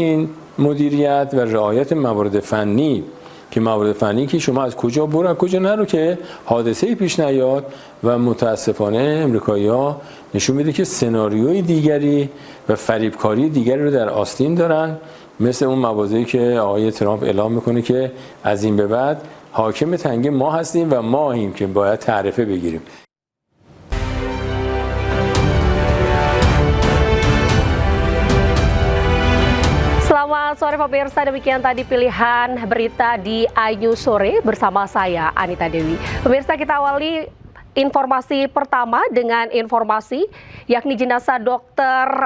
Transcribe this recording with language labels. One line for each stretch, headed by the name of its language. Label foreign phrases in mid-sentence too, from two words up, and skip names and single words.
Persian: این مدیریت و رعایت موارد فنی که موارد فنی که شما از کجا برو از کجا نرو که حادثه‌ای پیش نیاد و متاسفانه امریکایی‌ها نشون میده که سناریوی دیگری و فریبکاری دیگری رو در آستین دارن، مثل اون مواضعی که آقای ترامپ اعلام میکنه که از این به بعد حاکم تنگه ما هستیم و ماییم که باید تعرفه بگیریم.
Indonesian: Selamat sore pemirsa, demikian tadi pilihan berita di iNews Sore bersama saya Anita Dewi. Pemirsa, kita awali informasi pertama dengan informasi yakni jenazah Dr.